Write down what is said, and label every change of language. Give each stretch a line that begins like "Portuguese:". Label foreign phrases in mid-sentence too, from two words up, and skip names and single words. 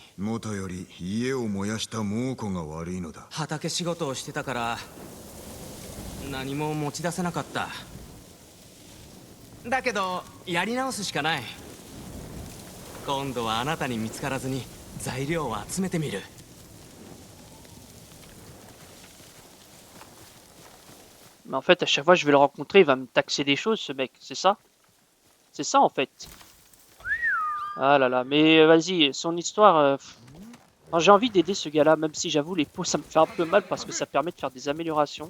Japanese: もとより家を燃やした猛虎が悪いのだ。畑仕事をしてたから何も持ち出せなかった。だけどやり直すしかない。今度はあなたに見つからずに材料を集めてみる。
French: Mais en fait, à chaque fois que je vais le rencontrer, il va me taxer des choses, ce mec. C'est ça? C'est ça, en fait. Ah là là, mais vas-y, son histoire... J'ai envie d'aider ce gars-là, même si j'avoue, les peaux, ça me fait un peu mal parce que ça permet de faire des améliorations.